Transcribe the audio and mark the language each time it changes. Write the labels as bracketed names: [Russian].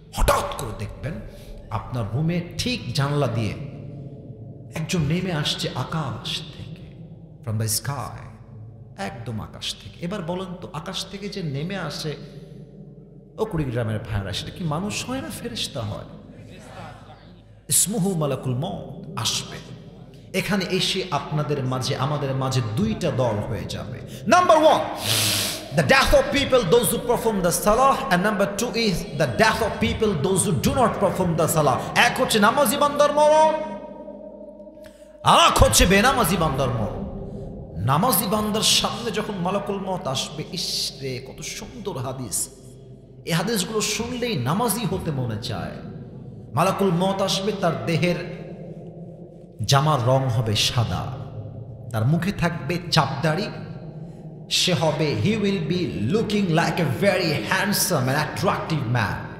[Bangla] হঠাৎ করে দেখবেন আপনার রুমে ঠিক জানলা দিয়ে একজন নেমে আসছে আকাশ থেকে, [English] from the sky, [Bangla] একদম আকাশ থেকে। এবার বলেন তো, আকাশ থেকে যে নেমে আসে ও কুড়িগ্রামের ভাইরা, সেটা কি মানুষ হয় না ফেরেশতা হয়? ইসমুহু মালাকুল মউত আসবে। এখানে এসে আপনাদের মাঝে আমাদের মাঝে দুইটা দল হয়ে যাবে। [English] Number 1, the death of people those who perform the salah, and number 2 is the death of people those who do not perform the salah. [Bangla] এক হচ্ছে নামাজি বান্দার মরণ, আর এক হচ্ছে বেনামাজি বান্দার মরণ। নামাজি বান্দার সামনে যখন মালাকুল মউত আসবে, ইস রে কত সুন্দর হাদিস, এই হাদিসগুলো শুনলেই নামাজি হতে মনে চায়। মালাকুল মউত আসবে, তার দেহের জামার রং হবে সাদা, তার মুখে থাকবে চাপদাড়ি, সে হবে, [English] He will be looking like a very handsome and attractive man.